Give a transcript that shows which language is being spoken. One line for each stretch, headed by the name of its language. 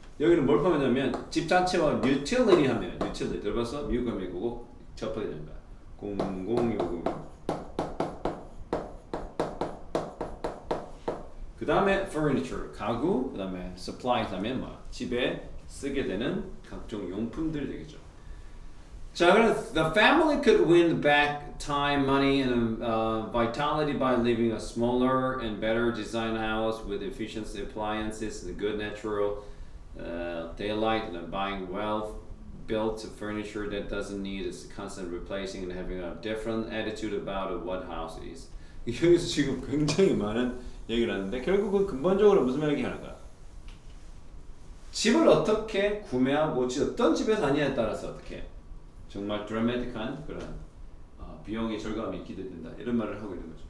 Korean: 여기는 뭘 포함하냐면 집 자체와 utility 하면 utility 들어봤어? 미국 가면 그거 접하게 된다. 공공요금. 그 다음에 furniture 가구. 그 다음에 supplies 하면 집에 쓰게 되는 각종 용품들 되겠죠.
English: 자, 그럼 the family could win back time, money, and vitality by living a smaller and better designed house with efficient appliances and good natural daylight, and buying well-built furniture that doesn't need a constant replacing, and having a different attitude about what house is.
Korean: 여기서 지금 굉장히 많은 얘기를 하는데 결국은 근본적으로 무슨 얘기하는 거야? 집을 어떻게 구매하고 어떤 집에 사느냐에 따라서 어떻게 정말 드라마틱한 그런 비용의 절감이 기대된다 이런 말을 하고 있는 거죠.